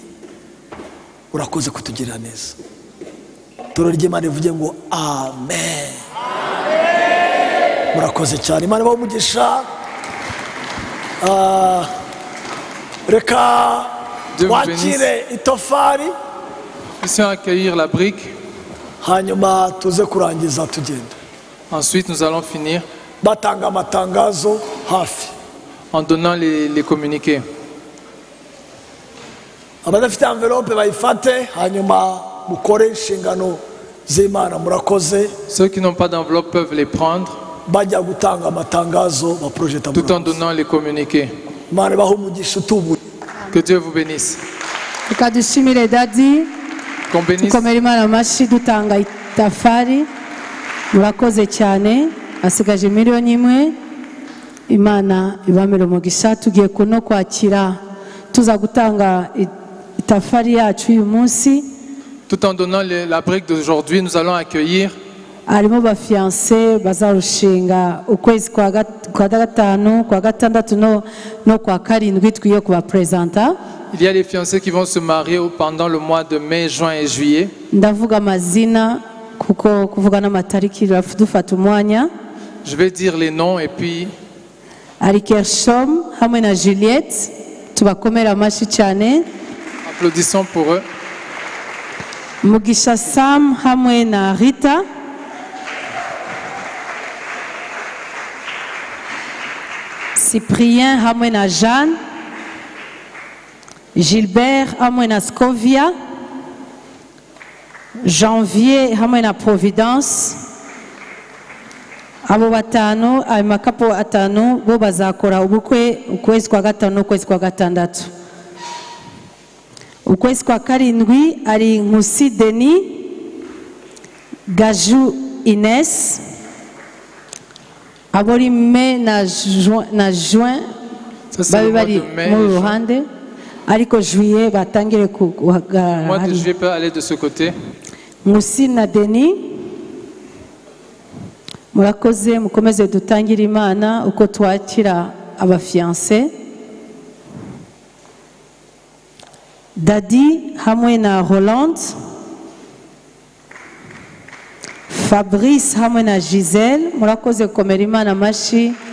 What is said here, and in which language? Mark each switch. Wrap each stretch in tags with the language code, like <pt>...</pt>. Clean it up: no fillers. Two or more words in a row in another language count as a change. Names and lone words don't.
<rw>Urakoze kutugirira neza. Toro ry'Imana rivuge ngo amen. Murakoze cyane, Imana ibahe umugisha. Reka wakire itofari,</rw> <fr>Puissions accueillir la brique.</fr> <rw>hanyuma tuze kurangiza tugenda.</rw> <fr>Ensuite, nous allons finir</fr> <rw>Batanga amatangazo hafi.</rw> <fr>en donnant les communiqués.</fr> <rw>Abadafite envelope bayifate, hanyuma mukore inshingano z'Imana. Murakoze.</rw> <fr>Ceux qui n'ont pas d'enveloppe peuvent les prendre</fr> <rw>Bajya gutanga amatangazo baprojeta.</rw> <fr>tout en donnant les communiqués.</fr> <rw>Imana ibahe umugisha utubuye.</rw> <fr>Que Dieu vous bénisse.</fr> <rw>Reka dushimire dadi,</rw> <fr>Qu'on bénisse.</fr> <rw>dukomere Imana amashyi dutanga itafari. Murakoze cyane, asigaje miliyoni imwe. Imana ibamere umugisha. Tugiye kuno kwakira, tuza gutanga itafari yacu uyu munsi.</rw> <fr>Tout en donnant la brique d'aujourd'hui, nous allons accueillir</fr> <rw>Harimo bafiance bazarushinga ukwezi kwa gatanu, kwa gatandatu no kwa karindwi twiye kubapresenta.</rw> <fr>il y a les fiancés qui vont se marier pendant le mois de mai, juin et juillet.</fr> <rw>Ndavuga amazina kuko kuvuga n'amatariki dufata umwanya.</rw> <fr>Je vais dire les noms et puis</fr> <rw>Ari Kershom hamwe na Juliette, tubakomera amashyi cyane.</rw> <fr>applaudissons pour eux.</fr> <rw>Mugisha Sam hamwe na Rita. Cyprien hamwe na Jeanne. Gilbert hamwe na Scovia. Janvier hamwe na Providence. Abo batanu, ayo makapo atanu bo bazakora ubukwe ukwezi kwa gatanu n'ukwezi kwa gatandatu. Ukwezi kwa karindwi ari Nkusi Denis, Gaju Ines. Abori mai na juin</rw> <fr>Ça, c'est le</fr> <rw>babi</rw> <fr>mois</fr> <rw>bari</rw> <fr>de mai.</fr> <rw>mu ruhande, ariko juillet batangire</rw> <fr>Le</fr> <rw>kuhagarara</rw> <fr>mois de</fr> <rw>hari.</rw> <fr>juillet peut aller de ce côté.</fr> <rw>Nkusi na Denis, murakoze, mukomeze dutangire Imana uko twakira abafiance. Dadi hamwe na Hollande. Fabrice hamwe na Giselle, murakoze gukomera Imana amashyi.</rw>